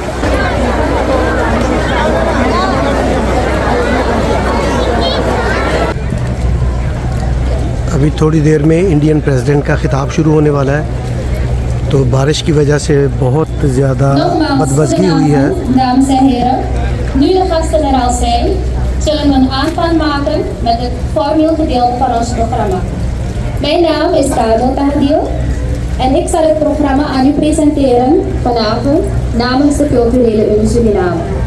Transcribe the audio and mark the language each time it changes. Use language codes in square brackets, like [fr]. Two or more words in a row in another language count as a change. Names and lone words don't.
[hi] अभी थोड़ी देर में [en] Indian President [hi] का खिताब शुरू होने वाला है, तो बारिश की वजह से बहुत ज़्यादा बदबज़गी हुई है। [nl] Dames en heren, nu de gasten er al zijn, zullen we een aanvang maken met het formeel gedeelte van ons programma. Mijn naam is Carlo Tardil en ik zal het programma aan u presenteren vanavond namens de Culturele Unie Suriname.